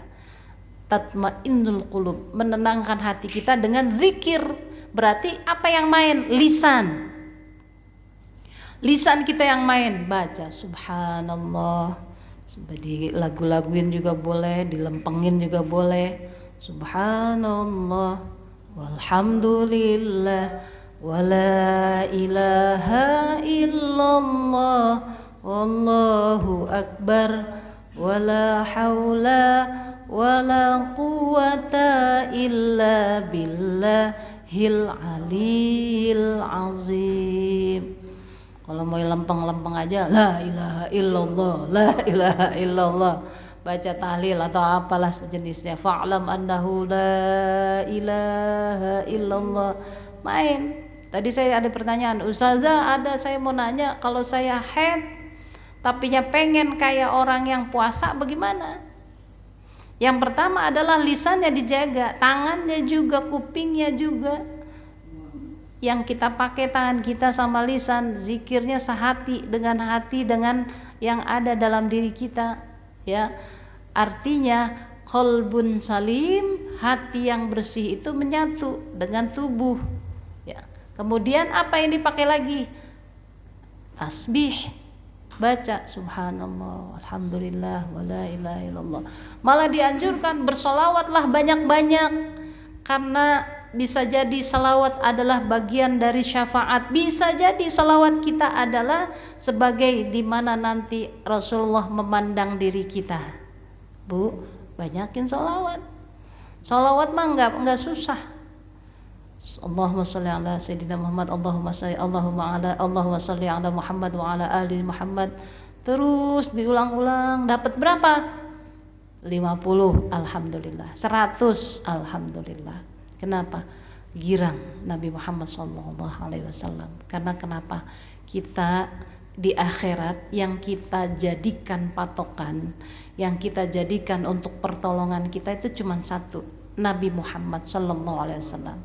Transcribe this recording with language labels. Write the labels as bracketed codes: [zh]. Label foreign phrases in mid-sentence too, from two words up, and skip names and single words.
[ar] تطمئن القلوب, [id] menenangkan hati kita dengan zikir. Berarti apa yang main? Lisan. Lisan kita yang main, baca subhanallah, di lagu-laguin juga boleh, dilempengin juga boleh. [ar] سبحان الله والحمد لله ولا إله إلا الله والله أكبر ولا حول ولا قوة إلا بالله العلي العظيم. [id] Kalau mau lempeng-lempeng aja [ar] لا إله إلا الله، لا إله إلا الله, [id] baca tahlil atau apalah sejenisnya, [ar] فاعلم أنه لا إله إلا الله. [id] Main. Tadi saya ada pertanyaan, Ustazah, saya mau nanya, kalau saya haid tapinya pengen kayak orang yang puasa bagaimana? Yang pertama adalah lisannya dijaga, tangannya juga, kupingnya juga. Yang kita pakai tangan kita sama lisan, zikirnya sehati dengan yang ada dalam diri kita, ya. Artinya [ar] قلب سليم, [id] hati yang bersih itu menyatu dengan tubuh, ya. Kemudian apa yang dipakai lagi? Tasbih, baca [ar] سبحان الله الحمد لله ولا إله إلا الله. [id] Malah dianjurkan bersolawatlah banyak-banyak, karena bisa jadi salawat adalah bagian dari syafaat. Bisa jadi salawat kita adalah sebagai dimana nanti Rasulullah memandang diri kita. Bu, banyakin salawat. Salawat mah enggak susah. [ar] اللهم صل على سيدنا محمد، اللهم صل على محمد وعلى آل محمد. [id] Terus diulang-ulang, dapat berapa? 50 alhamdulillah, 100 alhamdulillah. Kenapa? Girang Nabi Muhammad SAW. Karena kenapa? Kita di akhirat yang kita jadikan patokan, yang kita jadikan untuk pertolongan kita itu cuma satu, Nabi Muhammad SAW.